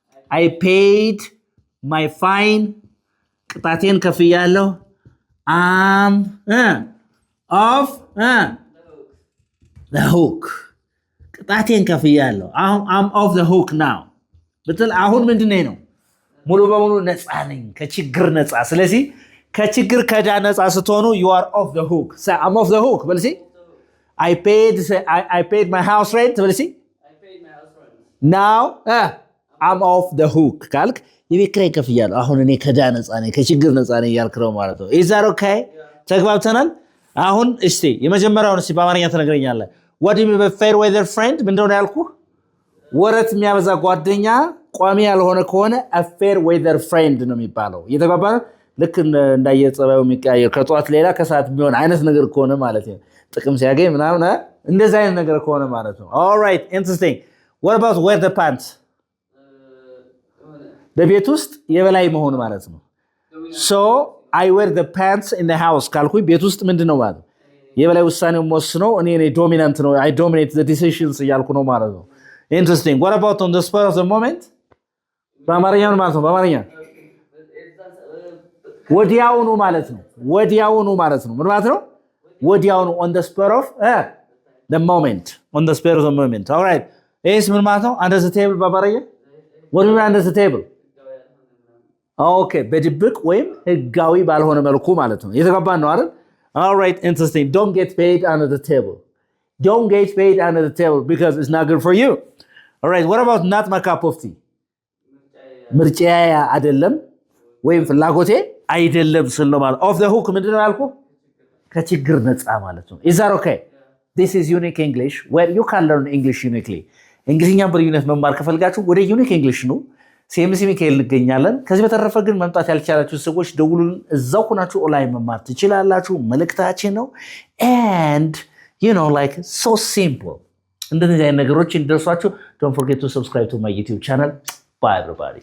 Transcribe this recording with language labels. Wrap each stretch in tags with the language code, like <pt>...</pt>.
<en>I paid my fine.</en> <am>ቅጣቴን ከፍያለሁ።</am> <en>I'm off the hook.</en> <am>ቅጣቴን ከፍያለሁ።</am> <en>I'm off the hook now.</en> <am>ብትል አሁን ምንድነው ነው? ሙሉ በሙሉ ነፃ ነኝ፣ ከችግር ነፃ። ስለዚህ ከችግር ከዳ ነፃ ስትሆኑ</am> <en>you are off the hook. Say I'm off the hook.</en> <am>በልሲ</am> <en>I paid my house rent.</en> <am>በልሲ</am> <en>I paid my house rent. Now I'm off the hook.</en> <am>ካልክ የቤት ኪራይ ከፍያለሁ። አሁን እኔ ከዳ ነፃ ነኝ፣ ከችግር ነፃ ነኝ እያልክ ነው ማለት ነው።</am> <en>Is that okay?</en> <am>ተግባብተናል? አሁን እስቲ የመጀመሪያውን እስቲ በአማርኛ ትነግረኛለህ።</am> <en>What do you mean by fair weather friend?</en> <am>ምንድነው ያልኩህ? ወረት የሚያበዛ ጓደኛ ቋሚ ያልሆነ ከሆነ</am> <en>a fair weather friend</en> <am>ነው የሚባለው። እየተግባባን ልክ እንዳየጸባዩ የሚቀያየር ከጧት ሌላ ከሰዓት የሚሆን አይነት ነገር ከሆነ ማለት ነው። ጥቅም ሲያገኝ ምናምን እንደዛ አይነት ነገር ከሆነ ማለት ነው።</am> <en>All right, interesting. What about wear the pants?</en> <am>በቤት ውስጥ የበላይ መሆን ማለት ነው።</am> <en>So I wear the pants in the house</en> <am>ካልኩኝ ቤት ውስጥ ምንድነው ማለት ነው? የበላይ ውሳኔው ወስነው እኔ ዶሚናንት ነው</am> <en>I dominate the decisions</en> <am>እያልኩ ነው ማለት ነው።</am> <en>Interesting. What about on the spur of the moment?</en> <am>በአማርኛ ማለት ነው። በአማርኛ ወዲያውኑ ማለት ነው። ወዲያውኑ ማለት ነው። ምን ማለት ነው? ወዲያውኑ</am> <en>on the spur of the moment. On the spur of the moment. All right. Is</en> <am>ምን ማለት ነው?</am> <en>Under the table</en> <am>በአማርኛ</am> <en>What do you mean under the table? Okay.</en> <am>በድብቅ ወይም ህጋዊ ባልሆነ መልኩ ማለት ነው። የተገባን ነው አይደል?</am> <en>All right. Interesting. Don't get paid under the table. Don't get paid under the table because it's not good for you. All right. What about not my cup of tea?</en> <am>ምርጫዬ አይደለም ወይም ፍላጎቴ አይደለም ስለ ማለት off the hook ምንድነው ያልኩህ? ከችግር ነፃ ማለት ነው።</am> <en>Is that okay? This is unique English where you can learn English uniquely.</en> <am>እንግሊዝኛ በዩኒት መማር ከፈልጋችሁ ወደ unique English ነው። CMC ሚካኤል እንገኛለን። ከዚህ በተረፈ ግን መምጣት ያልቻላችሁ ሰዎች ደውሉልን። እዛው ሆናችሁ ኦንላይን መማር ትችላላችሁ። መልእክታችን ነው</am> <en>and you know like so simple.</en> <am>እንደዚህ አይነት ነገሮች እንደርሷችሁ</am> <en>don't forget to subscribe to my YouTube channel. Bye everybody.</en>